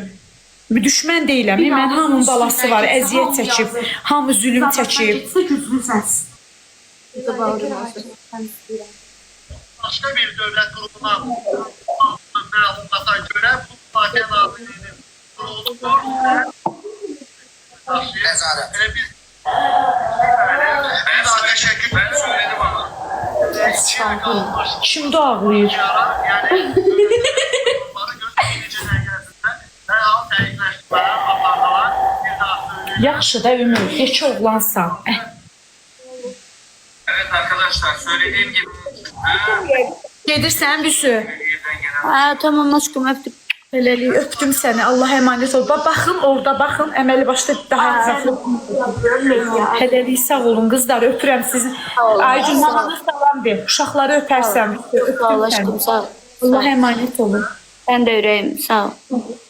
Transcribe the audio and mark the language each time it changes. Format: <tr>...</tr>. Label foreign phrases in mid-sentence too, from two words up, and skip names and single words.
<az>Düşmən deyiləm, mən hamının balası var, əziyyət çəkib, hamı zülüm çəkib. Güclü səs. Başqa bir dövlət qurumuna məlumata görə bu Müdafiə Nazirliyinin qurulduğu</az> <tr>Ben söyledim ama.</tr> <az>Kimdə ağlayır? Yaxşı da Ümür, geç oğlansan.</az> <tr>Evet arkadaşlar söylediğim gibi.</tr> <az>Gedirsən Büsü.</az> <tr>Tamam aşkım öptüm.</tr> <az>Eləlik, öpdüm səni, Allah əmanət ol. Baxın orada, baxın, əməli başda daha ətraflı. Hələlik sağ olun qızlar, öpürəm sizi. Aycun, mamanız salam ver, uşaqları öpərsən. Sağ ol aşkım, sağ ol. Allah əmanət olun. Ben de ürəyim, sağ ol.</az>